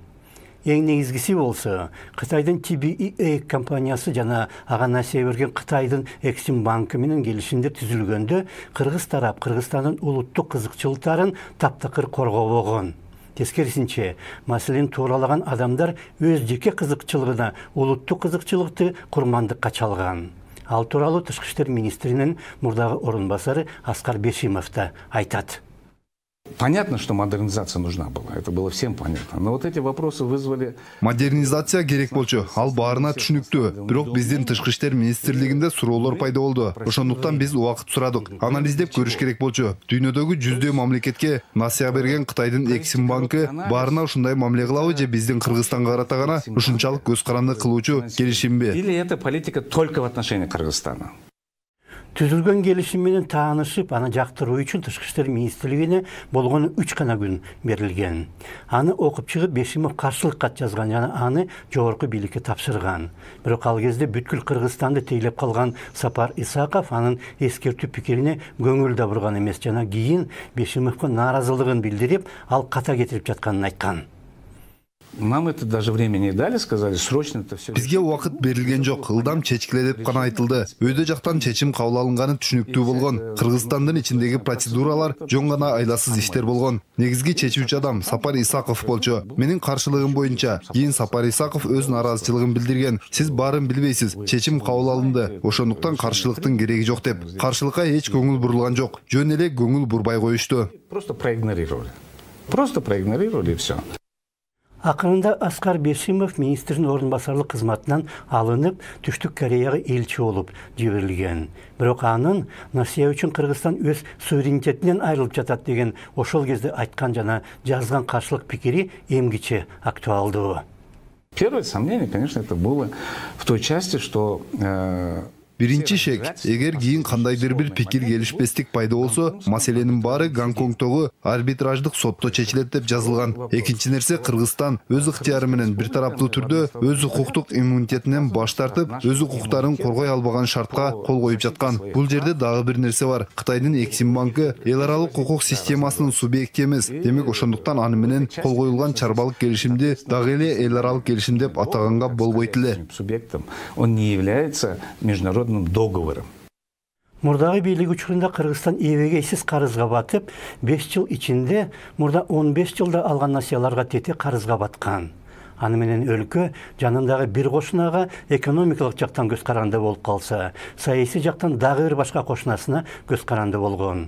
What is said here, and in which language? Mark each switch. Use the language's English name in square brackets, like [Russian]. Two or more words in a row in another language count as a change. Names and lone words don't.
[Kyrgyz] Эң негизгиси болсо, Кытайдын TBEA компаниясы жана ага насыя берген Кытайдын Эксим банкы менен келишимдер түзүлгөндө кыргыз тарап Кыргызстандын улуттук кызыкчылыктарын таптакыр коргобогон. Тескерисинче, маселени тууралаган адамдар өз жеке кызыкчылыгына улуттук кызыкчылыкты курмандыкка чалган. Ал тууралуу Тышкы иштер министринин мурдагы орун басары Аскар Бешимов да айтат. [Russian] Понятно, что модернизация нужна была. Это было всем понятно. Но вот эти вопросы вызвали... [Kyrgyz] Модернизация керек болчу. Ал баарына түшүнүктүү. Бирок биздин Тышкы иштер министрлигинде суроолор пайда болду. Ошондуктан биз убакыт сурадык. Анализдеп көрүш керек болчу. Дүйнөдөгү жүздөй мамлекетке насыя берген Кытайдын Эксим банкы баарына ушундай мамиле кылабы же биздин Кыргызстанга карата гана ушунчалык көз каранды кылуучу келишимби? [Russian] Или эта политика только в отношении Кыргызстана? [Kyrgyz] Түзүлгөн келишим менен таанышып, аны жактыруу үчүн Тышкы иштер министрлигине болгону 3 гана күн берилген. Аны окуп чыгып Бешимов каршылык кат жазган жана аны жогорку бийликке тапшырган. Бирок ал кезде бүткүл Кыргызстанды тейлеп калган Сапар Исаков анын эскертүү пикирине көңүл да бурган эмес жана кийин Бешимовго нааразылыгын билдирип, ал ката кетирип жатканын айткан. [Russian] Нам это даже время не дали, сказали, срочно это все. [Kyrgyz] Бизге убакыт берилген жок, ылдам чечкиле деп гана айтылды. Өйдө жактан чечим кабыл алынганы түшүнүктүү болгон. Кыргызстандын ичиндеги процедуралар жөн гана айласыз иштер болгон. Негизги чечүүчү адам Сапар Исаков болчу. Менин каршылыгым боюнча, кийин Сапар Исаков өз нааразычылыгын билдирген. Сиз баарын билбейсиз, чечим кабыл алынды. Ошондуктан каршылыктын кереги жок деп. Каршылыкка эч көңүл бурулган жок. Жөн эле көңүл бурбай коюшту. [Russian] Просто проигнорировали. Просто проигнорировали и все. [Kyrgyz] Акырында Аскар Бешимов министрдин орун басарлык кызматынан алынып, Түштүк Кореяга элчи болуп жиберилген. Бирок анын насыя үчүн Кыргызстан өз суверенитетинен айрылып жатат деген ошол кезде айткан жана жазган каршылык пикири эмгиче актуалдуу. [Russian] Первое сомнение, конечно, это было в той части, что... [Kyrgyz] Биринчи шек, эгер кийин кандайдыр бир пикир келишпестик пайда болсо, маселенин баары Гонконгдогу арбитраждык сотто чечилет деп жазылган. Экинчи нерсе, Кыргызстан өз ыктыяры менен бир тараптуу түрдө өз укуктук иммунитетинен баш тартып, өз укуктарын коргой албаган шартка кол коюп жаткан. Бул жерде дагы бир нерсе бар. Кытайдын Эксим банкы эл аралык укук системасынын субъекти эмес. Демек ошондуктан аны менен кол коюлган чарбалык келишимди дагы эле эл аралык келишим деп атаганга болбойт эле. [Russian] Субъектом он не является международным договором. [Kyrgyz] Мурдагы бийлик учурунда Кыргызстан эбегейсиз карызга батып, 5 жыл ичинде мурда 15 жылда алган насыяларга тете карызга баткан. Аны менен өлкө жанындагы бир кошунага экономикалык жактан көз каранды болуп калса, саясий жактан дагы бир башка кошунасына көз каранды болгон.